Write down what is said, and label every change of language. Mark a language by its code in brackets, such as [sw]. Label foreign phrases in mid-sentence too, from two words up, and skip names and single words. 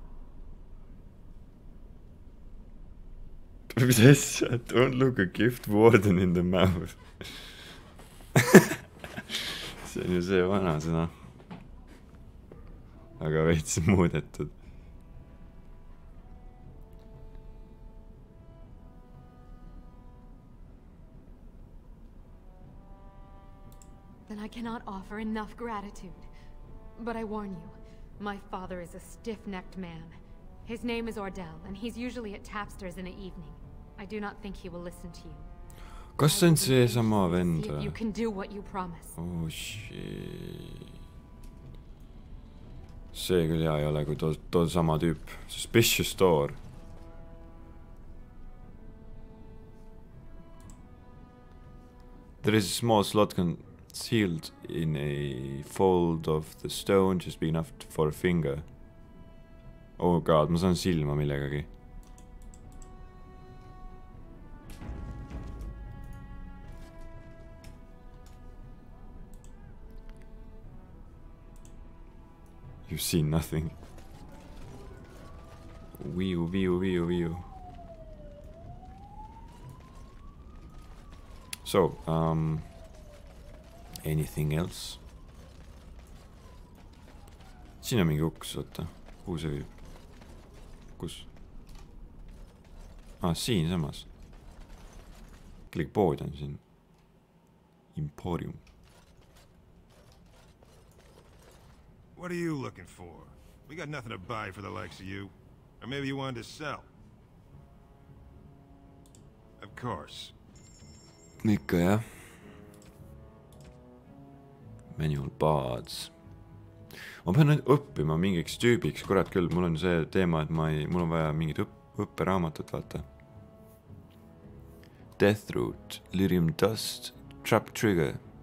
[et] Mis asja? [en] Don't look a gift warden in the mouth. [et] See on ju see vana sõna. Aga veits muudetud. [en] Then I cannot offer enough gratitude. But I warn you, my father is a stiff-necked man. His name is Ordell, and he's usually at Tapster's in the evening. I do not think he will listen to you. [et] Kas see on see sama vend? [en] You can do what you promise. Oh shit. [et] See küll hea ei ole, kui too sama tüüp. [en] Suspicious door. There is a small slot concealed in a fold of the stone, just big enough for a finger. Oh god, [et] ma saan silma millegagi. [en] You've seen nothing. Wee-oo. So, anything else? [et] Siin on mingi uks, oota. Kuhu see viib? Kus? Siin samas. Klik pood on siin. Emporium. [en] What are you looking for? We got nothing to buy for the likes of you. Or maybe you wanted to sell. Of course. [et] Ikka jah. [en] Manual bards. [et] Ma pean nüüd õppima mingiks tüübiks, kurat küll, mul on see teema, et mul on vaja mingit õpperaamatut, vaata. [en] Deathroot, Lyrium Dust, Trap Trigger.